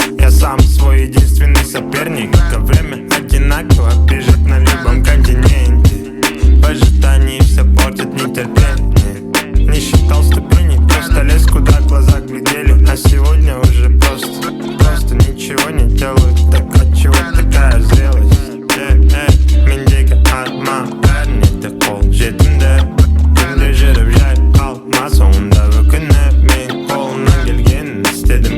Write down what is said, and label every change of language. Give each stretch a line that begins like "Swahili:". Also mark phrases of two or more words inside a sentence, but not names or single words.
Russian: Я сам свой единственный соперник, а время одинаково бежит на любом континенте. В ожидании все портит нетерпение. Не считал ступеней, просто лез куда глаза глядели. А сегодня уже просто ничего не делаю. Так отчего такая зрелость?
Kazakh: Мендегі арма бәріне қол жетімді. Күнде жүріп жай қалма, соңында өкініп мен қолымнан келгенін істедім.